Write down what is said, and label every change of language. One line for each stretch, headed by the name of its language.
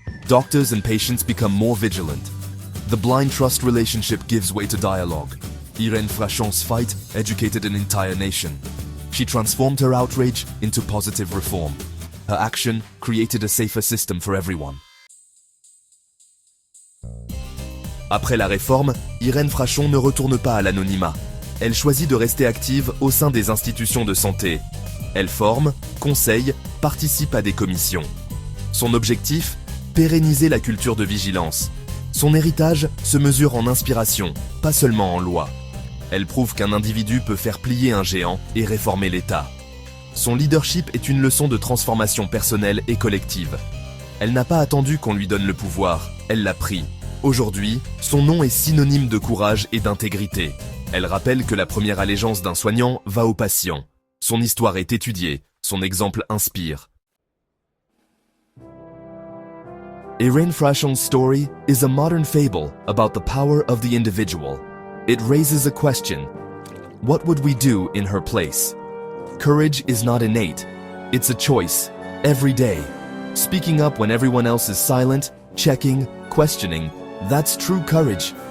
English: Doctors and patients become more vigilant. The blind trust relationship gives way to dialogue. Irène Frachon's fight educated an entire nation. She transformed her outrage into positive reform. Her action created a safer system for everyone.
French: Après la réforme, Irène Frachon ne retourne pas à l'anonymat. Elle choisit de rester active au sein des institutions de santé. Elle forme, conseille, participe à des commissions. Son objectif: pérenniser la culture de vigilance. Son héritage se mesure en inspiration, pas seulement en loi. Elle prouve qu'un individu peut faire plier un géant et réformer l'État. Son leadership est une leçon de transformation personnelle et collective. Elle n'a pas attendu qu'on lui donne le pouvoir, elle l'a pris. Aujourd'hui, son nom est synonyme de courage et d'intégrité. Elle rappelle que la première allégeance d'un soignant va au patient. Son histoire est étudiée, son exemple inspire.
English: Irène Frachon's story is a modern fable about the power of the individual. It raises a question: what would we do in her place? Courage is not innate. It's a choice, every day. Speaking up when everyone else is silent, checking, questioning, that's true courage.